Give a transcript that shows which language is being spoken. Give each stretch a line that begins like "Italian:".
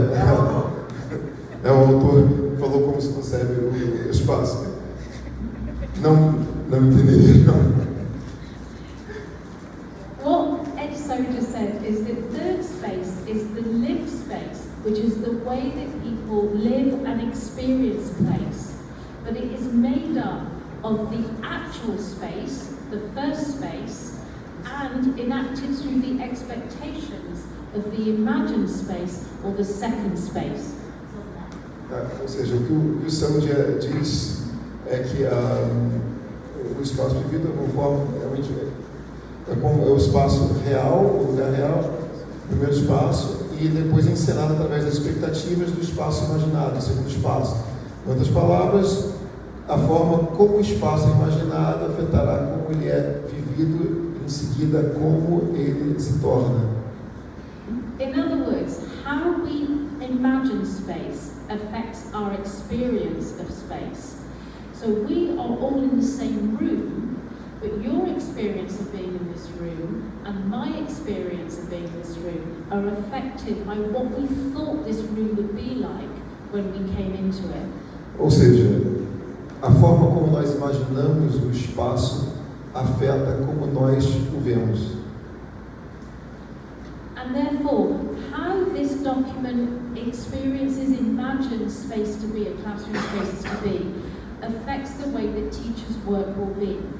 Portuguese: O autor falou como se concebe o espaço. Não entendi, não.
English: What Ed Soja said is that third space is the lived space, which is the way that people live and experience place. But it is made up of the actual space, the first space, and enacted through the expectations of the imagined space or the second space.
Portuguese: Ou seja, o que o Soja diz é que o espaço vivido é uma forma realmente é o espaço real, o lugar real, o primeiro espaço, e depois encenado através das expectativas do espaço imaginado, o segundo espaço. Em outras palavras, a forma como o espaço é imaginado afetará como ele é vivido, em seguida como ele se torna.
English: In other words, how we imagine space affects our experience of space. So we are all in the same room, but your experience of being in this room and my experience of being in this room are affected by what we thought this room would be like when we came into it.
Portuguese: Ou seja, a forma como nós imaginamos o espaço afeta como nós o vemos.
English: And therefore, how this document experiences imagined space to be, a classroom spaces to be, affects the way that teachers' work will be.